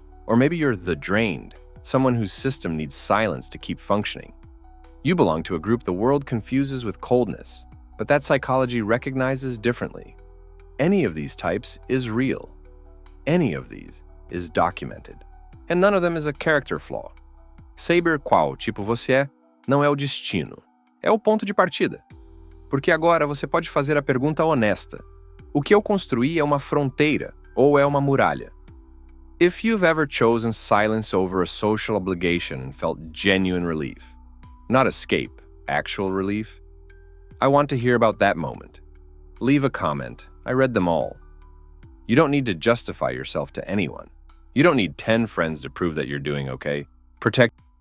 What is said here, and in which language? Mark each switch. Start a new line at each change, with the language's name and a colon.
English: Or maybe you're the drained, someone whose system needs silence to keep functioning. You belong to a group the world confuses with coldness, but that psychology recognizes differently. Any of these types is real. Any of these is documented. And none of them is a character flaw.
Portuguese: Saber qual tipo você é, não é o destino. É o ponto de partida. Porque agora você pode fazer a pergunta honesta. O que eu construí é uma fronteira ou é uma muralha?
English: If you've ever chosen silence over a social obligation and felt genuine relief, not escape, actual relief, I want to hear about that moment. Leave a comment. I read them all. You don't need to justify yourself to anyone. You don't need 10 friends to prove that you're doing okay. Protect